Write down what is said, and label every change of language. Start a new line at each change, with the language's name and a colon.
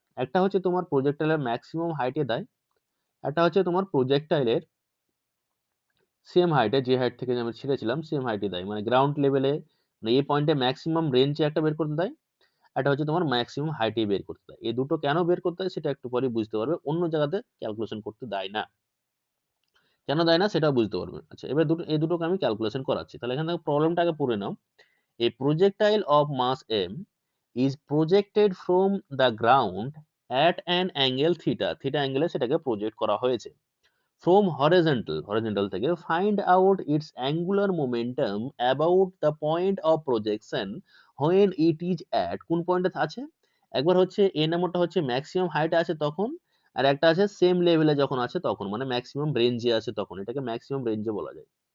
Bangla: একটা হচ্ছে তোমার প্রজেক্টাইলের ম্যাক্সিমাম হাইটে দেয়, একটা হচ্ছে তোমার প্রজেক্টাইলের সেম হাইটে, যে হাইট থেকে আমি ছেড়েছিলাম সেম হাইটে দেয়, মানে গ্রাউন্ড লেভেলে, মানে এই পয়েন্টে ম্যাক্সিমাম রেঞ্জে একটা বের করতে দেয়, একটা হচ্ছে তোমার ম্যাক্সিমাম হাইটে বের করতে দেয়। এই দুটো কেন বের করতে হয় সেটা একটু পরে বুঝতে পারবে, অন্য জায়গাতে ক্যালকুলেশন করতে দেয় না। কেন দেয় না সেটাও বুঝতে পারবে। আচ্ছা, এবার এই দুটোকে আমি ক্যালকুলেশন করাচ্ছি। তাহলে এখান থেকে প্রবলেমটা আগে পড়ে নাও।
English: A projectile of mass m is projected from the ground at an angle theta, theta angle
Bangla: সেটাকে প্রজেক্ট করা হয়েছে।
English: From horizontal
Bangla: থেকে
English: find out its angular momentum about the point of projection when it is at,
Bangla: কোন পয়েন্টে আছে, একবার হচ্ছে এ নাম্বারটা হচ্ছে ম্যাক্সিমাম হাইটে আছে তখন, আর একটা আছে সেম লেভেলে যখন আছে তখন, মানে ম্যাক্সিমাম রেঞ্জে আছে তখন, এটাকে ম্যাক্সিমাম রেঞ্জে বলা যায়।